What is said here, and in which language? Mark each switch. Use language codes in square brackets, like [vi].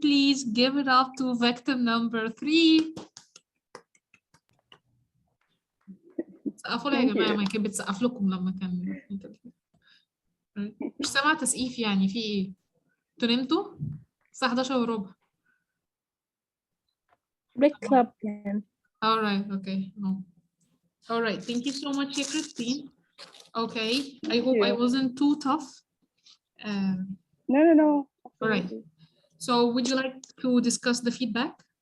[en] Please give it up to victim number 3. [ar] سقفوا لها يا جماعة، ما كانت بتسقف لكم لما كان مش سامعة تسقيف يعني، في ايه؟ انتوا نمتوا؟ الساعة 11 وربع. [en] break club [ar] يعني. [en] All right, okay. No. All right, thank you so much, yeah, Christine. Okay, I hope I wasn't too tough. No. All right. So would you like to discuss the feedback?